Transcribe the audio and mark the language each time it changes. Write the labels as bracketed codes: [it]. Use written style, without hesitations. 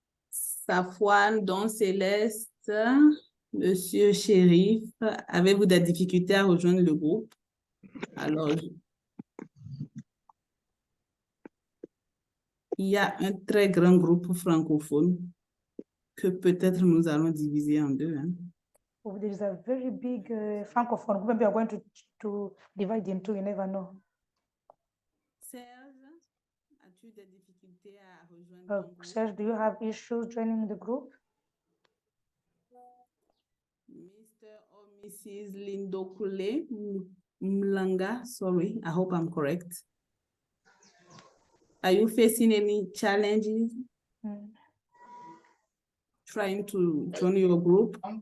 [fr] Safouane, Don Céleste, Monsieur Chérif, avez-vous des difficultés à rejoindre le groupe? Alors, il y a un très grand groupe francophone que peut-être nous allons diviser en deux. Hein. [en] Oh, there is a very big francophone group. Maybe we are going to divide in two, you never know. [fr] Serge, as-tu des difficultés à rejoindre ton groupe? [en] Serge, do you have issues joining the group? Mr. or Mrs. Lindokule Mlanga, sorry, I hope I'm correct. Are you facing any challenges trying to join your group?